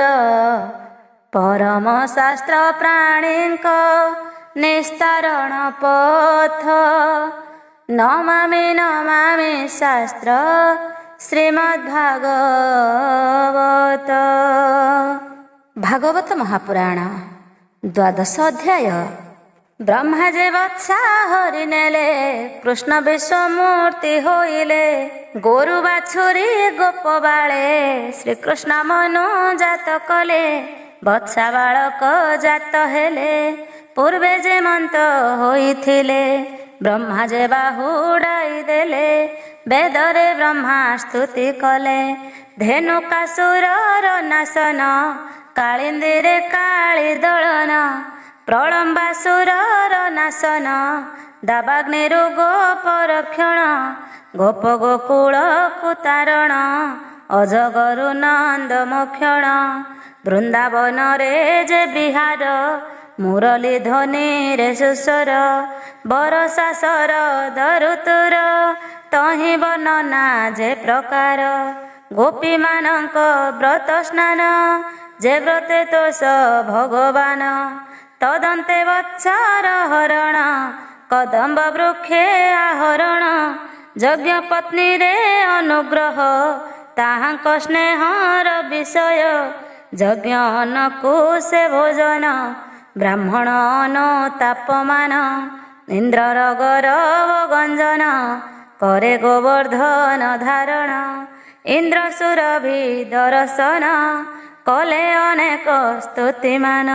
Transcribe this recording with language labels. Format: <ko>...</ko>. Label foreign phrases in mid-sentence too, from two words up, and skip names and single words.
<or>ପରମ ଶାସ୍ତ୍ର ପ୍ରାଣୀକ ନିସ୍ତାରଣ ପଥ, ନମାମି ନମାମି ଶାସ୍ତ୍ର ଶ୍ରୀମଦ୍ଭାଗବତ। ଭାଗବତ ମହାପୁରାଣ ଦ୍ୱାଦଶ ଅଧ୍ୟାୟ। ବ୍ରହ୍ମା ଯେ ବତ୍ସା ହରି ନେଲେ, କୃଷ୍ଣ ବିଶ୍ୱମୂର୍ତ୍ତି ହୋଇଲେ। ଗୋରୁ ବାଛୁରୀ ଗୋପ ବାଳେ, ଶ୍ରୀକୃଷ୍ଣ ମନୁ ଜାତ କଲେ। ବତ୍ସା ବାଳକ ଜାତ ହେଲେ, ପୂର୍ବେ ଯେ ମନ୍ତ ହୋଇଥିଲେ। ବ୍ରହ୍ମା ଯେ ବାହୁଡାଇ ଦେଲେ, ବେଦରେ ବ୍ରହ୍ମା ସ୍ତୁତି କଲେ। ଧେନୁକାସୁରର ନାଶନ, କାଳିନ୍ଦୀରେ କାଳୀ ଦଳନ। ପ୍ରଲମ୍ବାସୁରର ନାଶନ, ଦାବାଗ୍ନିରୁ ଗୋପ ରକ୍ଷଣ। ଗୋପ ଗୋକୁଳ କୁତାରଣ, ଅଜଗରୁ ନନ୍ଦ ମୋକ୍ଷଣ। ବୃନ୍ଦାବନ ରେ ଯେ ବିହାର, ମୁରଲୀ ଧ୍ୱନି ରେ ସୁସ୍ୱର। ବରଷା ଶରଦ ଋତୁର, ତହି ବର୍ଣ୍ଣନା ଯେ ପ୍ରକାର। ଗୋପୀ ମାନକ ବ୍ରତ ସ୍ନାନ, ଯେ ବ୍ରତେ ତୋଷ ଭଗବାନ। ତଦନ୍ତେ ବତ୍ସର ହରଣ, କଦମ୍ବ ବୃକ୍ଷେ ଆହରଣ। ଯଜ୍ଞ ପତ୍ନୀ ରେ ଅନୁଗ୍ରହ, ତାହାଙ୍କ ସ୍ନେହର ବିଷୟ। ଯଜ୍ଞ ଅନ୍ନ ସେ ଭୋଜନ, ବ୍ରାହ୍ମଣ ଅନୁତାପମାନ। ଇନ୍ଦ୍ରର ଗୌରବ ଗଞ୍ଜନ, କରେ ଗୋବର୍ଦ୍ଧନ ଧାରଣ। ଇନ୍ଦ୍ର ସୁରଭି ଦର୍ଶନ, କଲେ ଅନେକ ସ୍ତୁତିମାନ।</or>